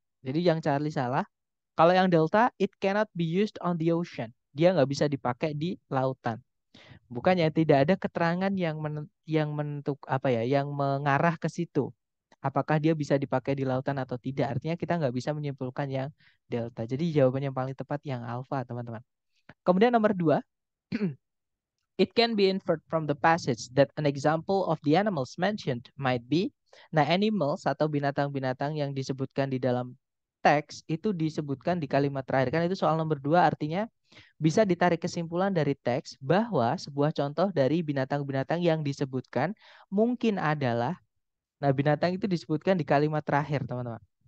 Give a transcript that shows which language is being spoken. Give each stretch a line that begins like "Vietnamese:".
Indonesian: Jadi yang Charlie salah. Kalau yang Delta,
English: it cannot be used on the ocean.
Indonesian: Dia nggak bisa dipakai di lautan. Bukannya tidak ada keterangan yang menentuk apa ya, yang mengarah ke situ. Apakah dia bisa dipakai di lautan atau tidak? Artinya kita nggak bisa menyimpulkan yang Delta. Jadi jawaban yang paling tepat yang Alpha, teman-teman. Kemudian nomor dua,
English: it can be inferred from the passage that an example of the animals mentioned might be.
Indonesian: Nah, animals atau binatang-binatang yang disebutkan di dalam teks itu disebutkan di kalimat terakhir. Kan itu soal nomor dua, artinya bisa ditarik kesimpulan dari teks bahwa sebuah contoh dari binatang-binatang yang disebutkan mungkin adalah, nah binatang itu disebutkan di kalimat terakhir, teman-teman.